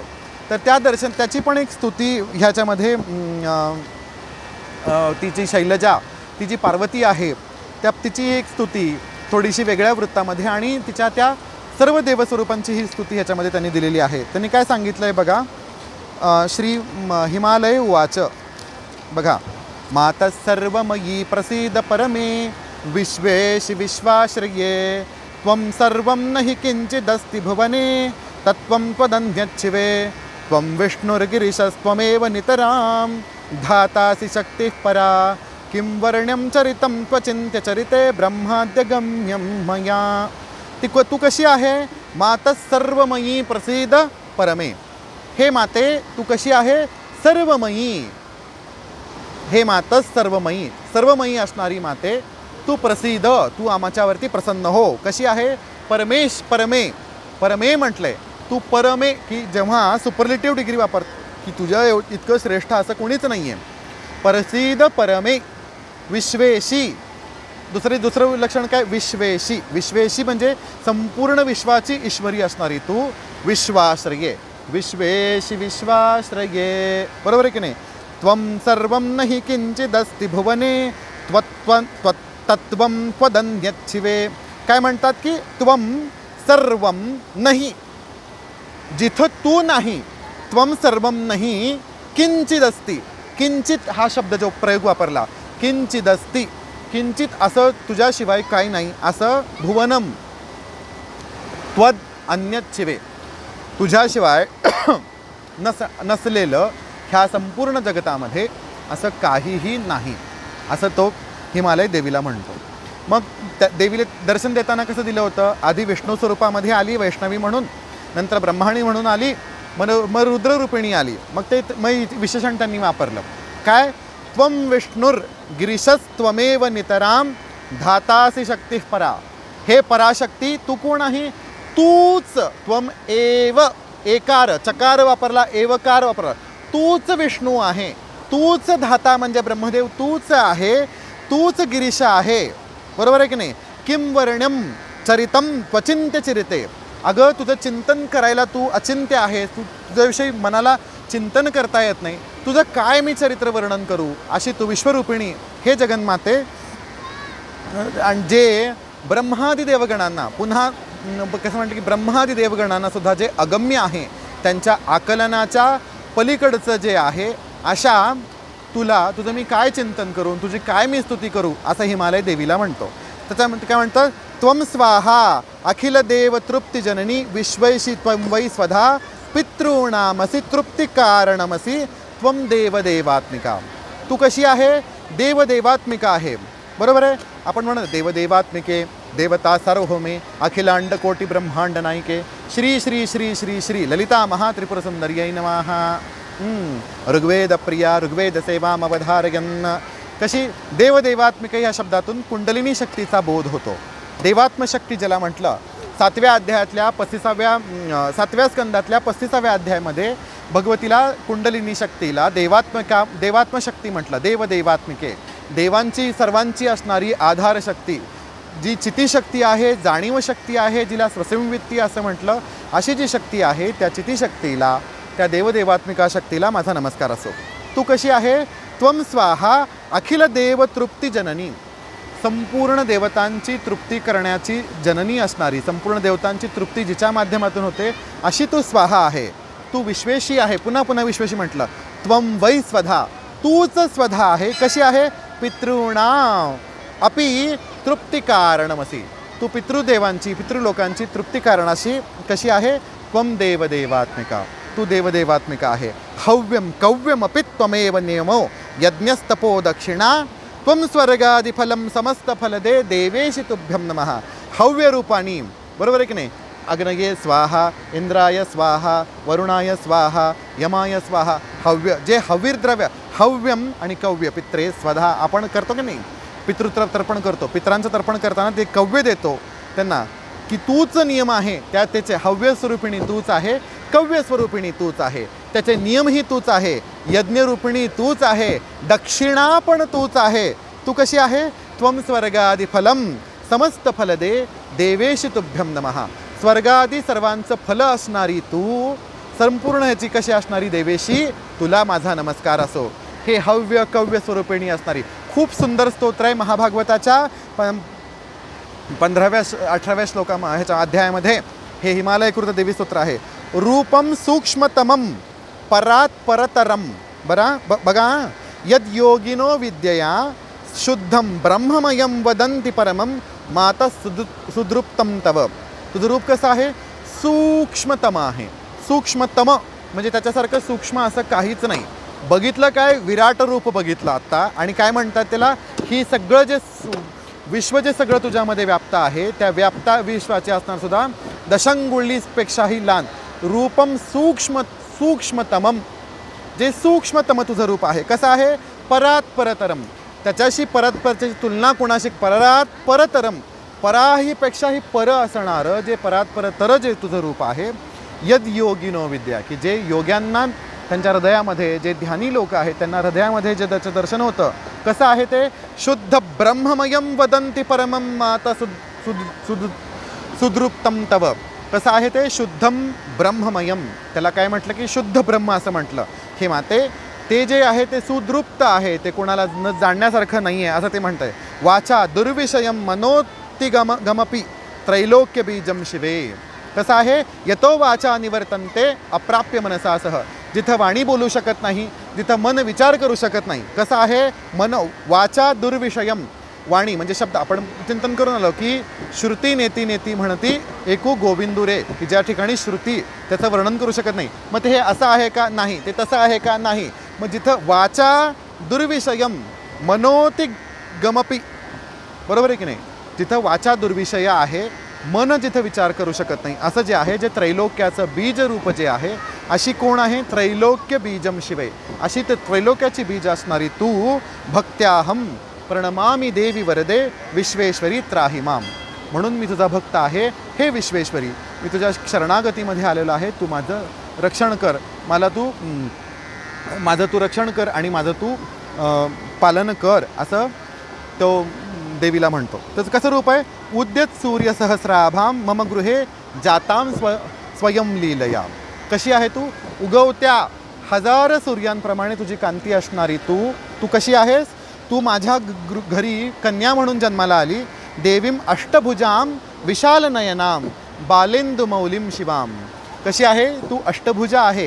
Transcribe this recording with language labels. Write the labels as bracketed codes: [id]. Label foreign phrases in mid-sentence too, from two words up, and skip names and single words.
[mr] तर त्याची पण एक स्तुती ह्याच्यामध्ये तिची शैलजा, ती जी पार्वती आहे तिची एक स्तुती थोडीशी वेगळ्या वृत्तामध्ये आणि तिच्या त्या सर्व देवस्वरूपांची ही स्तुती ह्याच्यामध्ये त्यांनी दिलेली आहे. त्यांनी काय सांगितलं आहे बघा, [sa] श्री हिमालय उवाच, बघा, मातः सर्वमयी प्रसीद परमे विश्वेश विश्वाश्रये त्वं सर्वं नहि किंचिदस्ति भुवने तत्त्वं त्वदन्यच्छिवे त्वं विष्णुर्गिरिशस्त्वमेव नितरां धातासि शक्तिः परा किं वर्ण्यं चरितं त्वचिन्त्य चरिते ब्रह्माद्यगम्यं मया. [mr] तू कशी आहे? [sa] मातः सर्वमयी प्रसीद परमे. [mr] हे माते तू कशी आहे? सर्वमयी. [sa] हे मातः सर्वमयी, [mr] सर्वमयी असणारी माते तू प्रसिद्ध, तू आमच्यावरती प्रसन्न हो. कशी आहे? [sa] परमेश परमे. [mr] परमे म्हटलंय तू परमे, की जेव्हा [en] superlative degree [mr] वापर की तुझ्या इतकं श्रेष्ठ असं कोणीच नाही आहे. [sa] प्रसिद्ध परमे विश्वेशी. [mr] दुसरं लक्षण काय? विश्वेशी. विश्वेशी म्हणजे संपूर्ण विश्वाची ईश्वरी असणारी तू. [sa] विश्वाश्रये, विश्वेशी विश्वाश्रये, [mr] बरोबर आहे की नाही? [sa] त्वं सर्वं नहि किंचिदस्ति भुवने तत्त्वं त्वदन्यच्छिवे. [mr] काय म्हणतात की [sa] त्वं सर्वं [mr] नाही, जिथं तू नाही, [sa] त्वं सर्वं नाही किंचिदस्ति. [mr] किंचित हा शब्द जो प्रयोग वापरला, किंचिदस्ति, किंचित असं तुझ्याशिवाय काही नाही असं. [sa] भुवनम त्वद अन्यच्छिवे, [mr] तुझ्याशिवाय नसलेलं ह्या संपूर्ण जगतामध्ये असं काहीही नाही, असं तो हिमालय देवीला म्हणतो. मग त्या देवीला दर्शन देताना कसं दिलं होतं? आधी विष्णू स्वरूपामध्ये आली वैष्णवी म्हणून, नंतर ब्रह्माणी म्हणून आली, मग रुद्ररूपिणी आली. मग विशेषण त्यांनी वापरलं काय? [sa] त्वं विष्णुर गिरिशस्त्वमेव नितराम धातासी शक्तिः परा. [mr] हे पराशक्ती तू कोण आहे? तूच. [sa] त्वम एव, [mr] एकार चकार वापरला, एवकार वापरला. तूच विष्णू आहे, तूच धाता म्हणजे ब्रह्मदेव तूच आहे, तूच गिरीश आहे, बरोबर आहे की नाही? [sa] किं वर्ण्यम चरितं त्वचिन्त्य चरिते. [mr] अगं तुझं चिंतन करायला तू अचिंत्य आहेस, तुझ्याविषयी मनाला चिंतन करता येत नाही, तुझं काय मी चरित्र वर्णन करू, अशी तू विश्वरूपिणी हे जगन्माते. आणि जे ब्रह्मादी देवगणांना, पुन्हा कसं म्हणतं की ब्रह्मादी देवगणांना सुद्धा जे अगम्य आहे, त्यांच्या आकलनाच्या पलीकडचं जे आहे, अशा तुझं मी काय चिंतन करू, तुझी काय मी स्तुती करू, असं हिमालय देवीला म्हणतो. त्याच्यामध्ये काय म्हणतं? [sa] त्वं स्वाहा अखिल देव तृप्ती जननी विश्वैशी त्वं वै स्वधा पितॄणामसि तृप्ती कारणमसि त्वं देवदेवात्मिका. [mr] तू कशी आहे? देवदेवात्मिका आहे, बरोबर आहे? आपण म्हणतो [sa] देवदेवात्मिके देवता सार्वभौमे अखिलांड कोटी ब्रह्मांड नायिके श्री श्री श्री श्री श्री ललिता महात्रिपुरसुंदर्यै नमः. ऋग्वेद प्रिया ऋग्वेद सेवामवधारयन्. [mr] कशी देवदेवात्मिका ह्या शब्दातून कुंडलिनी शक्तीचा बोध होतो. देवात्मशक्ती ज्याला म्हटलं, 7व्या अध्यायातल्या 7व्या स्कंदातल्या 35व्या अध्यायामध्ये भगवतीला कुंडलिनी शक्तीला देवात्मशक्ती म्हटलं. देवदेवात्मिके, देवांची सर्वांची असणारी आधारशक्ती, जी चितीशक्ती आहे, जाणीव शक्ती आहे, जिला स्वसंवित्ती असं म्हटलं, अशी जी शक्ती आहे त्या चितीशक्तीला, त्या देवदेवात्मिका शक्तीला माझा नमस्कार असो. तू कशी आहे? [sa] त्वं स्वाहा अखिल देव तृप्ती जननी. [mr] संपूर्ण देवतांची तृप्ती करण्याची जननी असणारी, संपूर्ण देवतांची तृप्ती जिच्या माध्यमातून होते, अशी तू स्वाहा आहे. तू विश्वेशी आहे, पुन्हा पुन्हा विश्वेशी म्हटलं. [sa] त्वं वै स्वधा, [mr] तूच स्वधा आहे. कशी आहे? [sa] पितॄणां अपि तृप्ती कारणमसि. [mr] तू पितृदेवांची, पितृलोकांची तृप्ती कारणाशी कशी आहे? [sa] त्वं देवदेवात्मिका, [mr] तू देवदेवात्मिका आहे. [sa] हव्यम कव्यमपि त्वमेव नियमो यज्ञस्तपो दक्षिणा त्वं स्वर्गादिफलं समस्तफलदे देवेशी तुभ्यं नमः. [mr] हव्य रूपानी, बरोबर आहे की नाही? [sa] अग्नये स्वाहा, इंद्राय स्वाहा, वरुणाय स्वाहा, यमाय स्वाहा. [mr] हव्य जे हवीर द्रव्य, हव्यम आणि कव्य पित्रे स्वधा आपण करतो की नाही, पितृतर्पण करतो, पितरांचं तर्पण करताना ते कव्य देतो त्यांना की तूच नियम आहे, त्या त्याचे हव्य स्वरूपिणी तूच आहे, कव्य स्वरूपिणी तूच आहे, त्याचे नियमही तूच आहे, यज्ञरूपिणी तूच आहे, दक्षिणा पण तूच आहे. तू कशी आहे? [sa] त्वं स्वर्गादि फलम समस्त फलदे देवेशी तुभ्यम नमः. [mr] स्वर्गादी सर्वांचं फल असणारी तू, संपूर्ण ह्याची कशी असणारी देवेशी, तुला माझा नमस्कार असो. हे हव्य कव्य स्वरूपिणी असणारी खूप सुंदर स्तोत्र आहे महाभागवताच्या 15व्या-18व्या ह्याच्या अध्यायामध्ये हे हिमालयकृत देवी स्तोत्र आहे. [sa] रूपम सूक्ष्मतमम परात परतरम. बघा, यद योगिनो विद्यया शुद्धम ब्रह्ममयम वदंती परमम माता सुदृप्तम तव. [mr] तुझं रूप कसं आहे? सूक्ष्मतम आहे. सूक्ष्मतम म्हणजे त्याच्यासारखं सूक्ष्म असं काहीच नाही. बघितलं काय? विराट रूप बघितलं आत्ता. आणि काय म्हणतात त्याला? ही सगळं जे विश्व जे सगळं तुझ्यामध्ये व्याप्त आहे, त्या व्याप्ता विश्वाचे असणार सुद्धा दशंगुळीपेक्षाही लहान [sa] रूपम सूक्ष्मतमम. [mr] जे सूक्ष्मतम तुझं रूप आहे कसं आहे? [sa] परात परतरम. [mr] त्याच्याशी परतपरची तुलना कोणाशी? [sa] परात परतरम. [mr] पराहीपेक्षाही पर असणारं जे परात परतर जे तुझं रूप आहे. [sa] यद योगिनो विद्या, [mr] की जे योग्यांना त्यांच्या हृदयामध्ये, जे ध्यानी लोक आहेत त्यांना हृदयामध्ये जे त्याचं दर्शन होतं कसं आहे ते? [sa] शुद्ध ब्रह्ममयम वदंती परमम माता सुदृप्तम तव. [mr] कसं आहे ते? [sa] शुद्धम ब्रह्ममयम. [mr] त्याला काय म्हटलं की शुद्ध ब्रह्म असं म्हटलं. हे माते ते जे आहे ते सुदृप्त आहे, ते कोणाला न जाणण्यासारखं नाही आहे असं ते म्हणत आहे. [sa] वाचा दुर्विषयम मनोतिगमपि त्रैलोक्य बीजम शिवे. [mr] कसं आहे? [sa] यतो वाचा निवर्तन्ते अप्राप्य मनसासह. [mr] जिथं वाणी बोलू शकत नाही, जिथं मन विचार करू शकत नाही. कसं आहे? [sa] मन वाचा दुर्विषयम. [mr] वाणी म्हणजे शब्द. आपण चिंतन करून आलो की श्रुती नेती नेती म्हणती एकू गोविंदू रे, की ज्या ठिकाणी श्रुती त्याचं वर्णन करू शकत नाही. मग ते हे असं आहे का? नाही. ते तसं आहे का? नाही. मग जिथं [sa] वाचा दुर्विषयम मनोति गमपी, [mr] बरोबर आहे की नाही? जिथं वाचा दुर्विषय आहे, मन जिथं विचार करू शकत नाही, असं जे आहे, जे त्रैलोक्याचं बीज रूप जे आहे, अशी कोण आहे? [sa] त्रैलोक्य बीजम शिवे. [mr] अशी ते त्रैलोक्याची बीज असणारी तू [sa] भक्त्याहम प्रणमामी देवी वरदे विश्वेश्वरी त्राही माम. [mr] म्हणून मी तुझा भक्त आहे. हे विश्वेश्वरी, मी तुझ्या शरणागतीमध्ये आलेलो आहे. तू माझं रक्षण कर. माझं तू रक्षण कर आणि माझं तू पालन कर, असं तो देवीला म्हणतो. त्याचं कसं रूप आहे? [sa] उद्यत सूर्य सहस्राभाम मम गृहे जाताम स्वयं लीलया. [mr] कशी आहे तू? उगवत्या हजार सूर्यांप्रमाणे तुझी कांती असणारी तू कशी आहेस? तू माझ्या घरी कन्या म्हणून जन्माला आली. [sa] देवीम अष्टभुजाम विशाल नयनाम बालेंदु मौलिम शिवाम. [mr] कशी आहे? तू अष्टभुजा आहे.